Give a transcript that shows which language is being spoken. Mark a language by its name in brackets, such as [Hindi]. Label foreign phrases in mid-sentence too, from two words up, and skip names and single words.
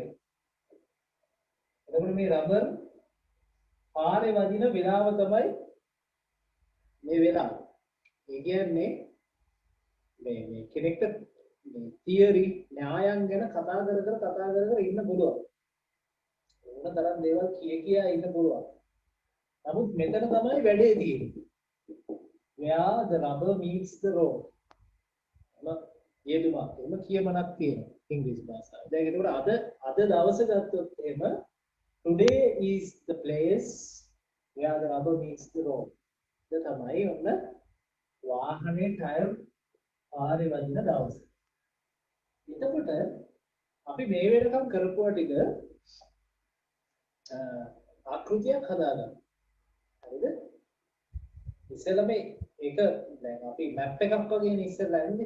[Sinhala] එතකොට මේ රබර් පාරේ වදින වෙලාව තමයි මේ වෙලාව. ඒ කියන්නේ මේ කෙනෙක්ට මේ තියරි න්‍යායන් ගැන කතා කර ඉන්න පුළුවන්. ඕන තරම් දේවල් කියා ඉන්න පුළුවන්. නමුත් මෙතන තමයි වැඩේ තියෙන්නේ. [English] Where the rubber meets the road. [Sinhala] යෙදුමක් එහෙම කියමනක් තියෙනවා ඉංග්‍රීසි භාෂාවේ. දැන් ඒකට අද දවසේ ගත්තොත් එහෙම [English] today is the place where the rubber meets the road. [Sinhala] ඒක තමයි ඔන්න වාහනේ ටයර් පාරේ වදින දවස. එතකොට අපි මේ වෙනකම් කරපුවා ටික ආකෘතියක් හදාගන්න. හරිද? ඉස්සෙල්ලා මේක දැන් අපි මැප් එකක් වගේනේ ඉස්සෙල්ලා යන්නේ.